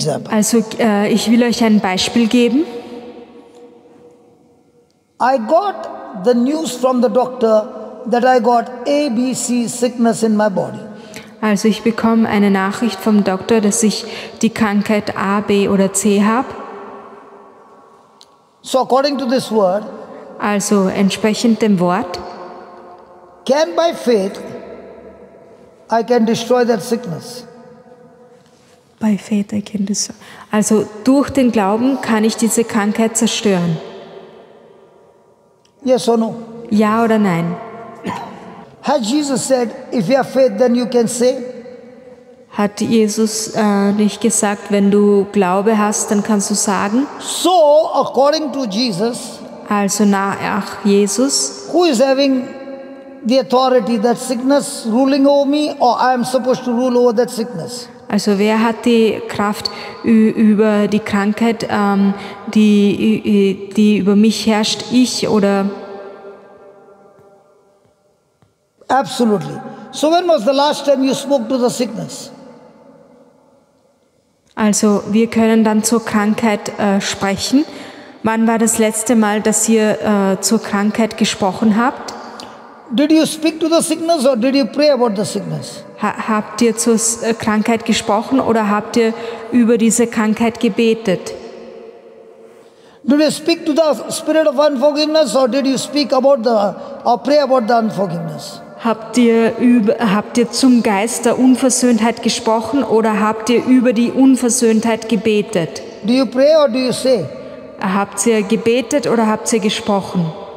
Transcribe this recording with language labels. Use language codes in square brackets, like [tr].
[de] Also ich will euch ein Beispiel geben. [en] I got the news from the doctor that I got ABC sickness in my body. [de] Also ich bekomme eine Nachricht vom Doktor, dass ich die Krankheit A, B oder C habe. [en] So according to this word, [de] Also entsprechend dem Wort, [en] can by faith I can destroy that sickness. bei Faith I can destroy. [de] Also durch den Glauben kann ich diese Krankheit zerstören. [en] Yes or no? [de] Ja oder nein? [en] Has Jesus said, if you have faith, then you can say? [de] Hat Jesus nicht gesagt, wenn du Glaube hast, dann kannst du sagen? [en] So, according to Jesus, [de] Also nach Jesus, [en] who is having the authority, that sickness ruling over me, or I am supposed to rule over that sickness? [de] also wer hat die Kraft über die Krankheit, die über mich herrscht, ich oder? [en] Absolutely. So when was the last time you spoke to the sickness? [de] Also wir können dann zur Krankheit sprechen. Wann war das letzte Mal, dass ihr zur Krankheit gesprochen habt? [en] Did you speak to the sickness or did you pray about the sickness? [de] Habt ihr zur Krankheit gesprochen oder habt ihr über diese Krankheit gebetet? [en] Did you speak to the spirit of unforgiveness, or did you speak about or pray about the unforgiveness? [de] Habt ihr zum Geist der Unversöhntheit gesprochen oder habt ihr über die Unversöhntheit gebetet? [en] Do you pray or do you say? [de] Habt ihr gebetet oder habt ihr gesprochen?